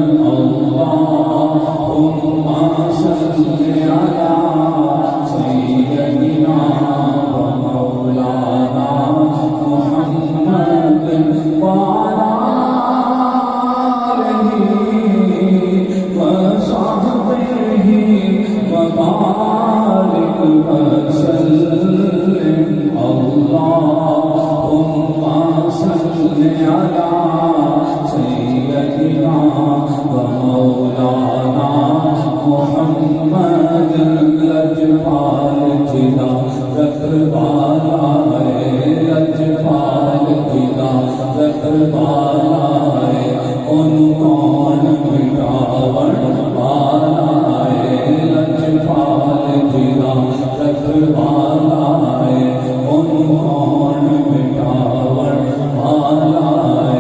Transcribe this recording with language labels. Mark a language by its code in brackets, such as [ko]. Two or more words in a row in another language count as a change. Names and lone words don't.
[ar] اللهم صل على سيدنا و مولانا محمد و على آله و صحبه و بارك و سلم. اللهم صل على سيدنا و مولانا محمد. [pa] لجپال جدا رکھوالا ہے، لجپال جدا رکھوالا ہے، ان کون مٹاون والا ہے. لجپال جدا رکھوالا ہے، ان کون مٹاون والا ہے.